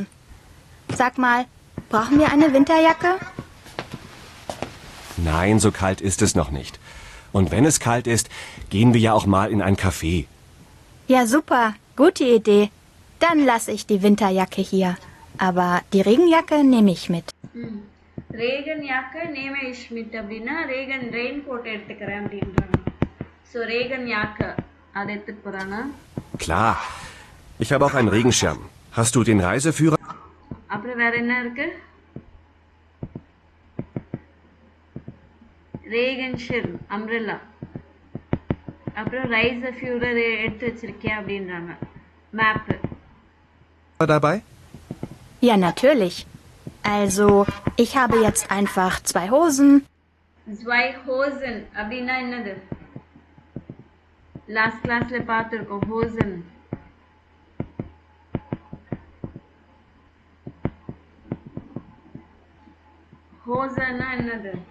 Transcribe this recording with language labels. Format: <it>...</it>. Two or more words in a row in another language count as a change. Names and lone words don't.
<de>Sag mal, brauchen wir eine Winterjacke? Nein, so kalt ist es noch nicht. Und wenn es kalt ist, gehen wir ja auch mal in ein Café. Ja, super, gute Idee. Dann lasse ich die Winterjacke hier. Aber die Regenjacke nehme ich mit. Regen Jacke nehme ich mit</de> <ta>அப்படின்னா ரேகன்</ta> <en>rain coat</en> <ta>எடுத்துக்கிறேன் அப்படின்றாங்க. ஸோ</ta> <de>Regen Jacke</de> <ta>அதை எடுத்துட்டு போகிறாங்க.</ta> <de>Klar. Ich habe auch einen Regenschirm. Hast du den Reiseführer?</de> <ta>அப்புறம் வேற என்ன இருக்கு?</ta> <de>Regen Schirm</de> <ta>அம்ரெல்லா. அப்புறம்</ta> <de>Reise Führer</de> <ta>எடுத்து வச்சிருக்கேன் அப்படின்றாங்க. மேப்பு.</ta> <de>Dabei? Ja, natürlich. Also, ich habe jetzt einfach 2 Hosen. zwei Hosen</de> <ta>அப்படின்னா என்னது?</ta> <en>last class</en> <ta>பார்த்துருக்கோம். ஹோசன் ஹோசன்னா என்னது?</ta>